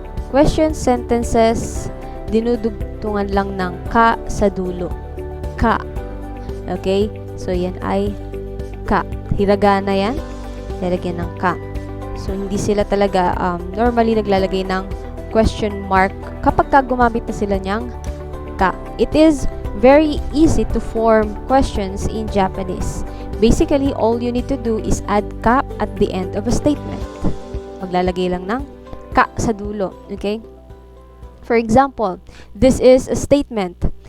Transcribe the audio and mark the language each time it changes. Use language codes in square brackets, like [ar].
[en] Question sentences, [tl] dinudugtungan lang ng ka sa dulo. Ka. Okay? So, yan ay ka. Hiragana yan. Lalagyan ng ka. So, hindi sila talaga normally naglalagay ng question mark kapag gumamit na sila niyang ka. [en] It is very easy to form questions in Japanese. Basically, all you need to do is add ka at the end of a statement. [tl] Maglalagay lang ng ka sa dulo. [en] Okay? For example, this is a statement.